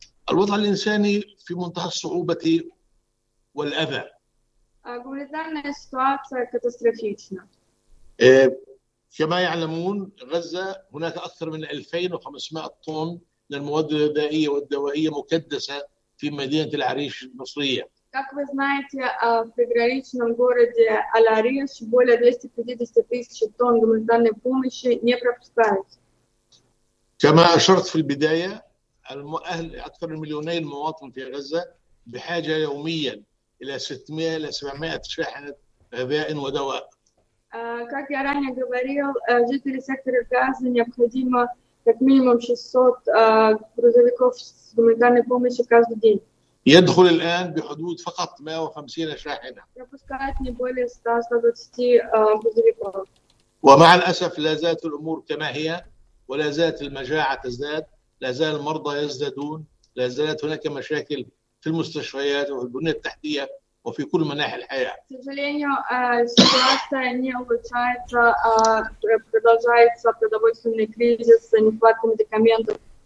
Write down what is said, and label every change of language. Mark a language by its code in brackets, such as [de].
[ar] الوضع الإنساني في منتهى الصعوبة والأذى. كما يعلمون غزة هناك أكثر من 2500 طن من المواد الغذائية والدوائية مكدسة في مدينة العريش المصرية. [ru] Как вы знаете, в приграничном городе Аль-Ариш более 250,000 тонн гуманитарной помощи не пропускают. [ar] كما أشرت في البداية. المؤهل أكثر من مليونين مواطن في غزة بحاجة يوميا إلى 600 إلى 700 شاحنة غذاء ودواء. [ru] Как я ранее говорил, жители сектора Газа необходимо как минимум 600 грузовиков с гуманитарной помощью каждый день. [ar] يدخل الآن بحدود فقط 150 شاحنة. يبقى [ru] не более 100-120 грузовиков. [ar] ومع الأسف لا زالت الأمور كما هي ولا زالت المجاعة تزداد، لا زال المرضى يزدادون، لا زالت هناك مشاكل في المستشفيات وفي البنية التحتية وفي كل مناحي الحياة.